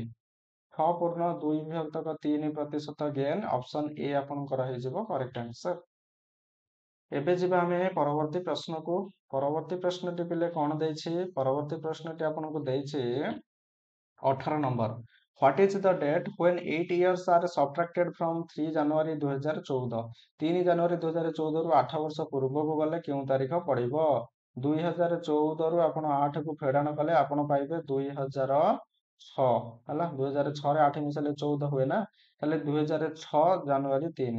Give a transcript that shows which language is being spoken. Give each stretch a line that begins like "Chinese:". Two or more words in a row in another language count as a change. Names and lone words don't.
Odia: 6 ପୂର୍ଣ୍ଣ 2 ବିଭକ୍ତକ 3% ଗେନ୍,
English: option A
Odia: ଆପଣଙ୍କର ହେଇଯିବ
English: correct answer.
Odia: ଏବେ ଯିବା ଆମେ ପରବର୍ତ୍ତୀ ପ୍ରଶ୍ନକୁ। ପରବର୍ତ୍ତୀ ପ୍ରଶ୍ନଟି ପିଲେ କଣ ଦେଇଛି? ପରବର୍ତ୍ତୀ ପ୍ରଶ୍ନଟି ଆପଣଙ୍କୁ ଦେଇଛି 18 ନମ୍ବର।
English: What is the date when 8 years are subtracted from 3 ଜାନୁଆରୀ 2014?
Odia: 3 ଜାନୁଆରୀ 2014ରୁ 8 ବର୍ଷ ପୂର୍ବକୁ ଗଲେ କେଉଁ ତାରିଖ ପଡିବ? 2014ରୁ ଆପଣ 8କୁ ଫେଡାଣ କଲେ ଆପଣ ପାଇବେ 2006 ହେଲା। 2006ରେ 8 ମିଶାଇଲେ 14 ହୁଏ ନା, ତାହେଲେ 2006 ଜାନୁଆରୀ 3।